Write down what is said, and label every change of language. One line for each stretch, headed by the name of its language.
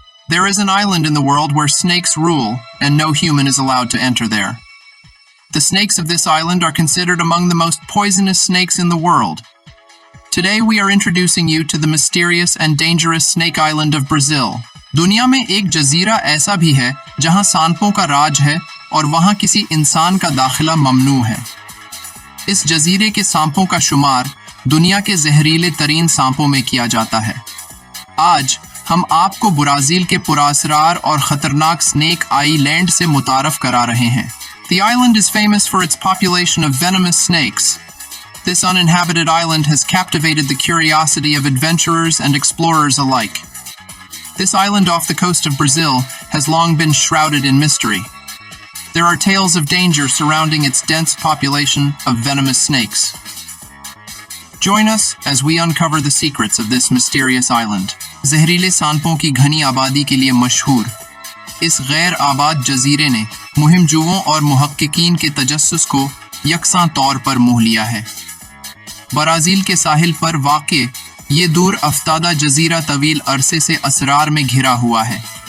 English: There is an island in the world where snakes rule and no human is allowed to enter there. The snakes of this island are considered among the most poisonous snakes in the world. Today we are introducing you to the mysterious and dangerous snake island of Brazil.
Hindi: दुनिया में एक जजीरा ऐसा भी है जहां सांपों का राज है और वहां किसी इंसान का दाखिला ममनू है. इस जजीरे के सांपों का शुमार दुनिया के जहरीले तरीन सांपों में किया जाता है. आज हम आपको ब्राजील के पुरासरार और खतरनाक स्नेक आइलैंड से मुतारफ करा रहे हैं.
English: The island is famous for its population of venomous snakes. This uninhabited island has captivated the curiosity of adventurers and explorers alike. This island off the coast of Brazil has long been shrouded in mystery. There are tales of danger surrounding its dense population of venomous snakes. Join us as we uncover the secrets of this mysterious island.
Hindi: जहरीले सांपों की घनी आबादी के लिए मशहूर इस गैर आबाद जजीरे ने मुहिमजुओं और मुहक्किकीन के तजस्सुस को यकसां तौर पर मोह लिया है. ब्राजील के साहिल पर वाक़े ये दूर अफ्तादा जजीरा तवील अरसे से असरार में घिरा हुआ है.